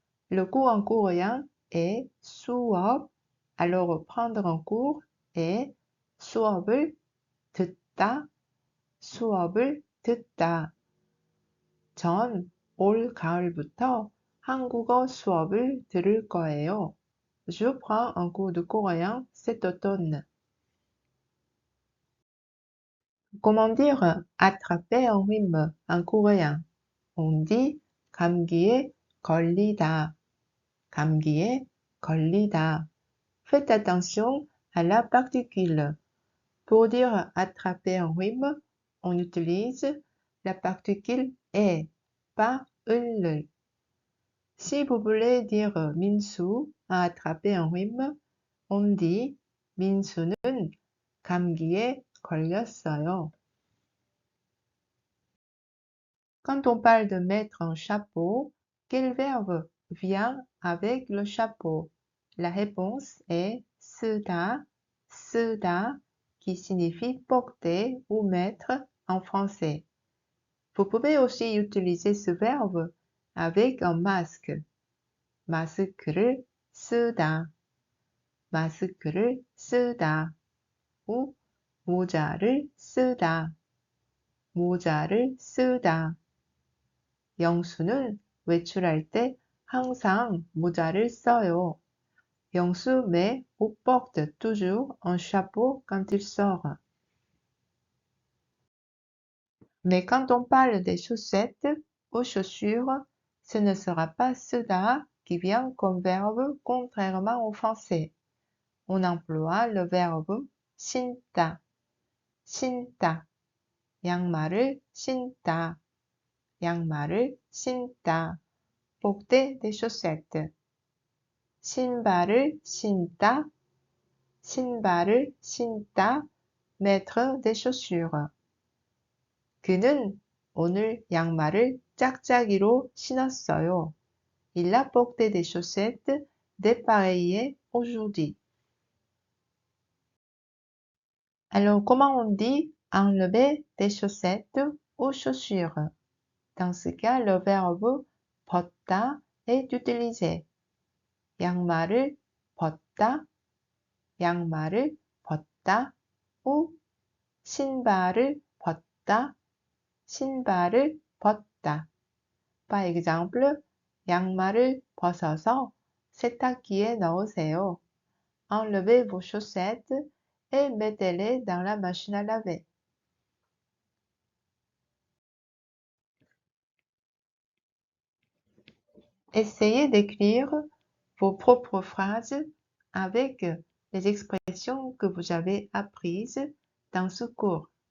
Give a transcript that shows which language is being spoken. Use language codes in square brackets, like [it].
[fr] Le cours en coréen est 수업, alors prendre un cours est [ko] 수업을 듣다, 수업을 듣다. 전 올 가을부터 한국어 수업을 들을 거예요. [fr] Je prends un cours de coréen cet automne. Comment dire attraper un rhume en coréen? On dit [ko] 감기에 걸리다. 감기에 걸리다. [fr] Faites attention à la particule. Pour dire attraper un rhume, on utilise la particule est, pas 을. Si vous voulez dire 민수 a attrapé un rhume, on dit [ko] 민수는 감기에 걸렸어요. [fr] Quand on parle de mettre un chapeau, quel verbe vient avec le chapeau? La réponse est 쓰다, 쓰다, qui signifie porter ou mettre en français. Vous pouvez aussi utiliser ce verbe avec un masque. [ko] 마스크를 쓰다, 마스크를 쓰다, ou 모자를 쓰다, 모자를 쓰다. 영수는 외출할 때 항상 모자를 써요. [fr] 영수 met ou porte toujours un chapeau quand il sort. Mais quand on parle des chaussettes ou chaussures, ce ne sera pas 쓰다 qui vient comme verbe contrairement au français. On emploie le verbe 신다, 신다. [ko] 양말을 신다, 양말을 신다. [fr] porter des chaussettes. [ko] 신발을 신다, 신발을 신다. [fr] mettre des chaussures. [ko] 그는 오늘 양말을 짝짝이로 신었어요. [fr] Il a porté des chaussettes dépareillées aujourd'hui. Alors, comment on dit enlever des chaussettes ou chaussures? Dans ce cas, le verbe 벗다 est utilisé. [ko] 양말을 벗다, 양말을 벗다, ou 신발을 벗다, 신발을 벗다. [fr] Par exemple, [ko] 양말을 벗어서 세탁기에 넣으세요. [fr] Enlevez vos chaussettes et mettez-les dans la machine à laver. Essayez d'écrire vos propres phrases avec les expressions que vous avez apprises dans ce cours.